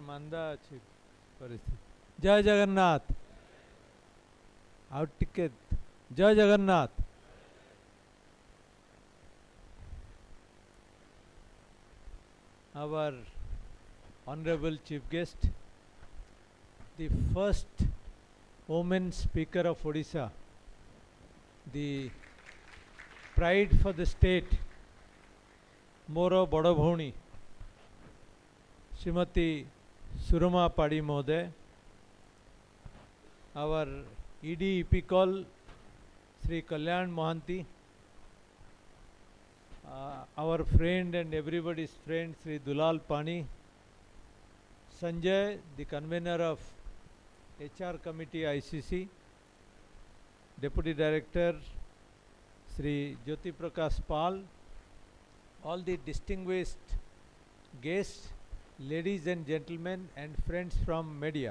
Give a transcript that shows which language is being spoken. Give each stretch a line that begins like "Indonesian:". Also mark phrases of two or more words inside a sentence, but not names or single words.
Odia: ମନ୍ଦା ଅଛି ପରିସ୍ଥିତି ଜୟ ଜଗନ୍ନାଥ ଆଉ ଟିକେ ଜୟ ଜଗନ୍ନାଥ आउ टिके जय जगन्नाथ
English: our honorable chief guest, the first woman speaker of Odisha, the pride for the state,
Odia: ମୋର ବଡ଼ ଭଉଣୀ ଶ୍ରୀମତୀ ସୁରମା ପାଢ଼ୀ ମହୋଦୟ,
English: our ED call Sri Kalyan Mohanty, our friend and everybody's friend Sri Dulal Pani, Sanjay, the convener of HR Committee ICC, Deputy Director Sri Jyoti Prakash Pal, all the distinguished guests, ladies and gentlemen, and friends from media.